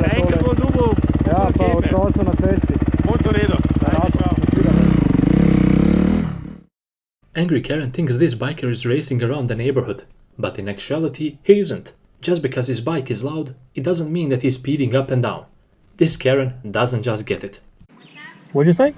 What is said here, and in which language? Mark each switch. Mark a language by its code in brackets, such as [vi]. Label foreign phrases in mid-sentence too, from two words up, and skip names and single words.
[nl] Kijk, gewoon dubbel. Ja, [sl] pa otroci na cesti. Moto redo. [en] Angry Karen thinks this biker is racing around the neighborhood, but in actuality he isn't. Just because his bike is loud, it doesn't mean that he's speeding up and down. This Karen doesn't just get it. What'd you say?